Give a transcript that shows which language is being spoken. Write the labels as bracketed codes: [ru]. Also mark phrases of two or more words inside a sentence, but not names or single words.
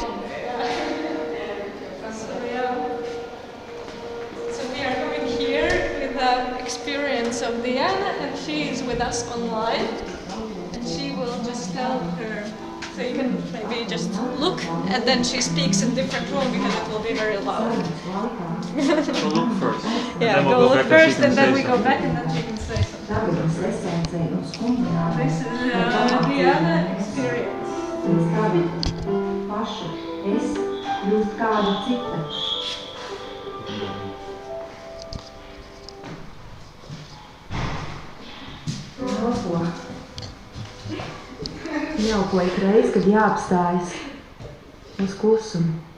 [en] So we are coming here with the experience of Diana, and she is with us online, and she will just tell her So you can maybe just look, and then she speaks in different room because it will be very loud. We'll look first. Yeah, then we'll go go look back first, and then say we go something. back, and then she can say something. This is Diana experience. [lv] Es kļūst kāda cita. Elpo. Elpo ik reiz, kad jāapstājas uz klusumu.